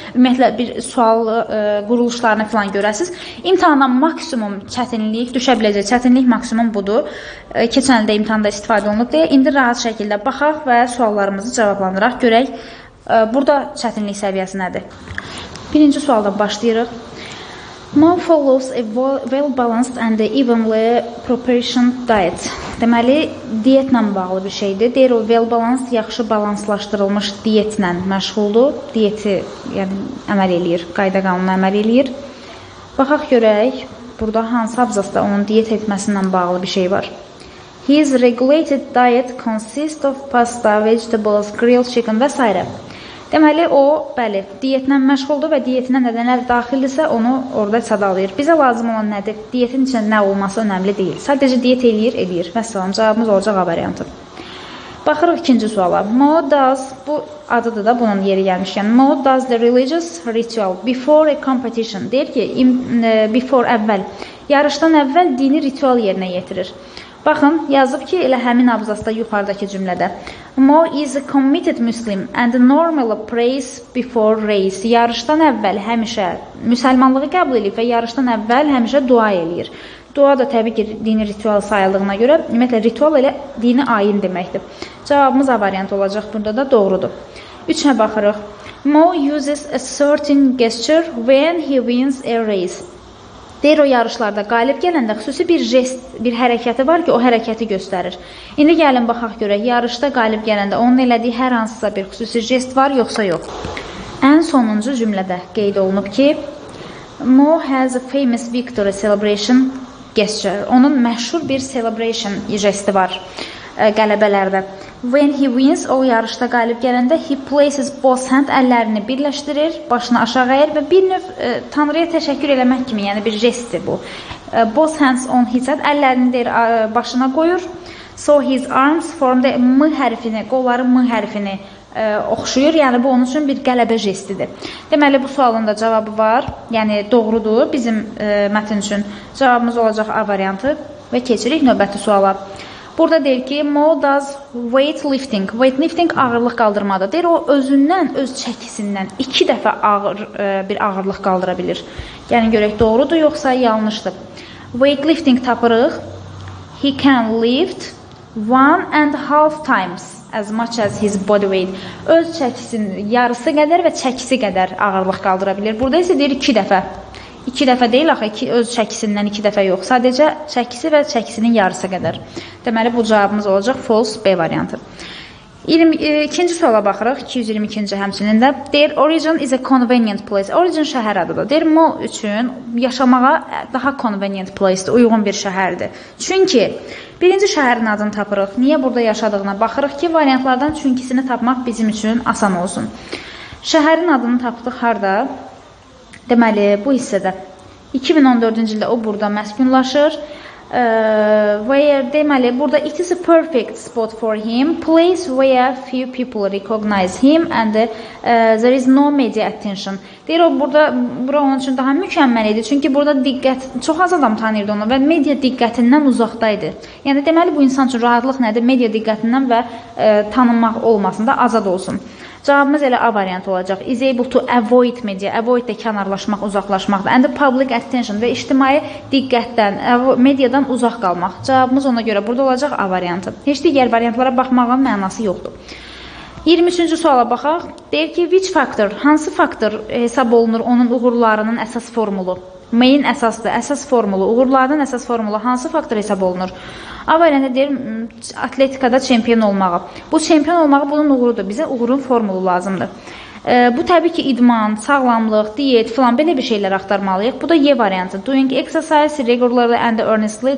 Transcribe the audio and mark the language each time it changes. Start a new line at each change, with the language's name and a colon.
Azerbaijani: Ümumiyyətlə, bir sual quruluşlarını falan görəsiniz. İmtahana maksimum çətinlik, düşə biləcək çətinlik maksimum budur. Keçən ildə imtahanda istifadə olunub deyə. İndi rahat şəkildə baxaq və suallarımızı cavablandıraq. Görək, burada çətinlik səviyyəsi nədir? Birinci sualdan başlayırıq.
English: Now follows a well-balanced and evenly proportioned diet.
Azerbaijani: Deməli, diyetlə bağlı bir şeydir. Deyir, o well-balanced, yaxşı balanslaşdırılmış diyetlə məşğuldur. Diyeti yəni, əməl eləyir, qayda qanuna əməl eləyir. Baxaq görək, burada hansı abzasda onun diyet etməsindən bağlı bir şey var.
English: His regulated diet consists of pasta, vegetables, grilled chicken
Azerbaijani: və s. Deməli, o, bəli, diyetlə məşğuldur və diyetinə nədənlər daxildirsə, onu orada sadalayır. Bizə lazım olan nədir? Diyetin içində nə olması önəmli deyil. Sadəcə diyet eləyir. Vəssalam, cavabımız olacaq A variantı. Baxırıq ikinci suala.
English: Mo does,
Azerbaijani: bu adıdır da bunun yeri gəlmişkən.
English: Mo does the religious ritual before a competition.
Azerbaijani: Deyir ki, before əvvəl, yarışdan əvvəl dini ritual yerinə yetirir. Baxın, yazıb ki, elə həmin abzasda yuxarıdakı cümlədə.
English: Mo is a committed Muslim and normally prays before race.
Azerbaijani: Yarışdan əvvəl həmişə müsəlmanlığı qəbul edir və yarışdan əvvəl həmişə dua eləyir. Dua da təbii ki, dini ritual sayıldığına görə, ümumiyyətlə, ritual elə dini ayin deməkdir. Cavabımız A variantı olacaq, burada da doğrudur. 3-ə baxırıq.
English: Mo uses a certain gesture when he wins a race.
Azerbaijani: Deyir, o yarışlarda qalib gələndə xüsusi bir jest, bir hərəkəti var ki, o hərəkəti göstərir. İndi gəlin, baxaq görək, yarışda qalib gələndə onun elədiyi hər hansısa bir xüsusi jest var, yoxsa yox. Ən sonuncu cümlədə qeyd olunub ki,
English: Mo has a famous victory celebration gesture.
Azerbaijani: Onun məşhur bir celebration jesti var qələbələrdə.
English: When he wins,
Azerbaijani: o yarışda qalib gələndə,
English: he places both hand,
Azerbaijani: əllərini birləşdirir, başını aşağı əyir və bir növ Tanrıya təşəkkür eləmək kimi, yəni bir jestdir bu.
English: Both hands on his head,
Azerbaijani: əllərini deyir, başına qoyur.
English: So his arms form the M
Azerbaijani: hərfini, qolları M hərfini oxşuyur, yəni bu onun üçün bir qələbə jestidir. Deməli, bu sualın da cavabı var, yəni doğrudur bizim mətn üçün. Cavabımız olacaq A variantı və keçirik növbəti suala. Burada deyir ki,
English: Mo does weightlifting.
Azerbaijani: Weightlifting ağırlıq qaldırmadır. Deyir, o özündən, öz çəkisindən 2 dəfə bir ağırlıq qaldıra bilir. Yəni, görək, doğrudur, yoxsa yanlışdır. Weightlifting tapırıq.
English: He can lift 1.5 times as much as his body weight.
Azerbaijani: Öz çəkisinin yarısı qədər və çəkisi qədər ağırlıq qaldıra bilir. Burada isə deyir 2 dəfə. 2 dəfə deyil, axı, öz çəkisindən 2 dəfə yox. Sadəcə çəkisi və çəkisinin yarısı qədər. Deməli, bu cavabımız olacaq false B variantı. İkinci suala baxırıq, 222-ci həmçinin də. Deyir,
English: origin is a convenient place.
Azerbaijani: Origin şəhər adıdır. Deyir, Mo üçün yaşamağa daha convenient placedir, uyğun bir şəhərdir. Çünki birinci şəhərin adını tapırıq. Niyə burada yaşadığına baxırıq ki, variantlardan çünkisini tapmaq bizim üçün asan olsun. Şəhərin adını tapdıq harada? Deməli, bu hissədə 2014-cü ildə o burada məskunlaşır. Deməli, burada
English: it is a perfect spot for him, place where few people recognize him and there is no media attention.
Azerbaijani: Deyir, o bura onun üçün daha mükəmməl idi. Çünki burada çox az adam tanıyırdı onu və media diqqətindən uzaqdaydı. Yəni, deməli, bu insan üçün rahatlıq nədir? Media diqqətindən və tanınmaq olmasında azad olsun. Cavabımız elə A variantı olacaq.
English: Is able to avoid media.
Azerbaijani: Avoid də kənarlaşmaq, uzaqlaşmaqdır.
English: And the public attention
Azerbaijani: və ictimai diqqətdən, mediadan uzaq qalmaq. Cavabımız ona görə burada olacaq A variantı. Heç digər variantlara baxmağın mənası yoxdur. 23-cü suala baxaq. Deyir ki,
English: which factor,
Azerbaijani: hansı faktor hesab olunur onun uğurlarının əsas formulu? Main əsasdır, əsas formulu, uğurlarının əsas formulu hansı faktor hesab olunur? A variantı deyir, atletikada çempion olmağı. Bu çempion olmağı bunun uğurudur. Bizə uğurun formulu lazımdır. Bu təbii ki, idman, sağlamlıq, diyet filan belə bir şeylər axtarmalıyıq. Bu da Y variantı.
English: Doing exercise regularly and earnestly.